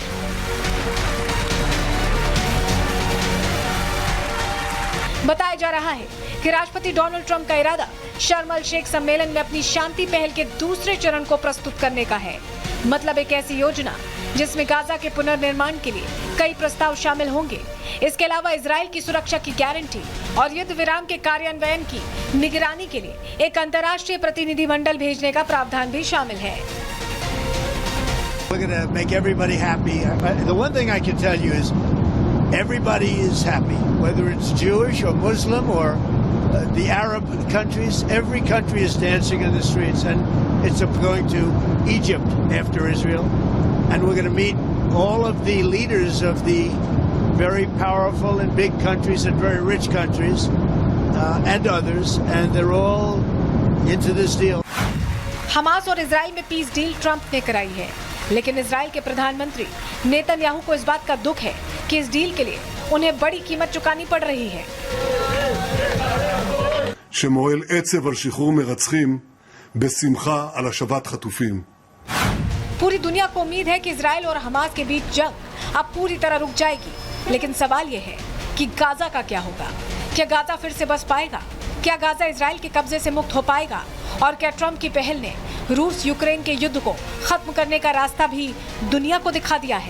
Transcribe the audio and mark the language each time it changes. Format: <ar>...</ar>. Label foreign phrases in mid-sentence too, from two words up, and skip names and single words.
<hi>बताया जा रहा है कि राष्ट्रपति डोनाल्ड ट्रंप का इरादा शर्म अल शेख सम्मेलन में अपनी शांति पहल के दूसरे चरण को प्रस्तुत करने का है। मतलब एक ऐसी योजना जिसमें गाजा के पुनर्निर्माण के लिए कई प्रस्ताव शामिल होंगे। इसके अलावा इजराइल की सुरक्षा की गारंटी और युद्ध विराम के कार्यान्वयन की निगरानी के लिए एक अंतर्राष्ट्रीय प्रतिनिधिमंडल भेजने का प्रावधान भी शामिल है।</hi> <en>We're going to make everybody happy. The one thing I can tell you is everybody is happy, whether it's Jewish or Muslim or the Arab countries. Every country is dancing in the streets, and it's going to Egypt after Israel. And we're going to meet all of the leaders of the very powerful and big countries and very rich countries and others, and they're all into this deal.</en> <hi>हमास और इजराइल में</hi> <en>peace deal</en> <hi>ट्रंप ने कराई है, लेकिन इजराइल के प्रधानमंत्री नेतन्याहू को इस बात का दुख है कि इस डील के लिए उन्हें बड़ी कीमत चुकानी पड़ रही है।</hi> <he>שמועל עצב על שחרור מרצחים בשמחה על השבת חטופים.</he> <hi>पूरी दुनिया को उम्मीद है कि इजराइल और हमास के बीच जंग अब पूरी तरह रुक जाएगी, लेकिन सवाल यह है कि गाजा का क्या होगा। क्या गाजा फिर से बस पाएगा? क्या गाजा इजराइल के कब्जे से मुक्त हो पाएगा? और क्या ट्रंप की पहल ने रूस यूक्रेन के युद्ध को खत्म करने का रास्ता भी दुनिया को दिखा दिया है?</hi>